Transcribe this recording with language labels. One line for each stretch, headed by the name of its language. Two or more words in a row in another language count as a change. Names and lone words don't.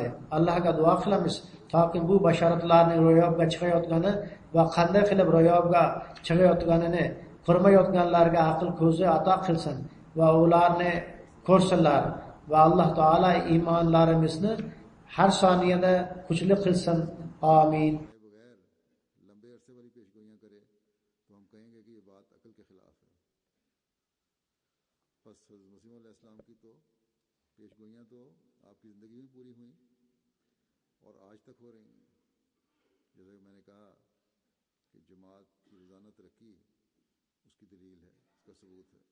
Uzbek: Allohga duo qilamiz, toki bu bashoratlarning ro'yobga chiqayotgani va qanday qilib ro'yobga chiqayotganini ko'rmayotganlarga aql ko'zi ato qilsin va ularni ko'rsinlar va Alloh taolo iymonlarimizni har soniyada kuchli qilsin. Amin.
Urdu: لمبے عرصے والی پیشگوئیاں کرے تو ہم کہیں گے کہ یہ بات عقل کے خلاف ہے. بس مسیح علیہ السلام کی تو پیشگوئیاں تو آپ کی زندگی میں پوری ہوئی اور آج تک ہو رہی ہیں. جیسے میں نے کہا کہ جماعت کی روزانہ ترقی اس کی دلیل ہے، اس کا ثبوت ہے.